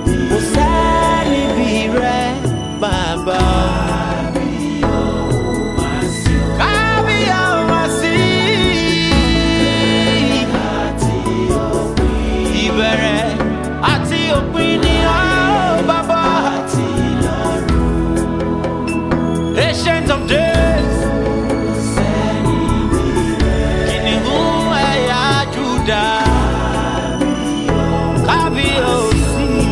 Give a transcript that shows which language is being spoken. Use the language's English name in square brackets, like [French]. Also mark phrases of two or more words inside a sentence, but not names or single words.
[Yoruba] Kò sẹ́ni bí rẹ, bàbá. Kábíyèsí. Ìbẹ̀rẹ̀ Àti òpin ni ọ́, bàbá. [English] Ancient of days. [Yoruba] Kìnìún ẹ̀yà Júdà. Kábíyèsí.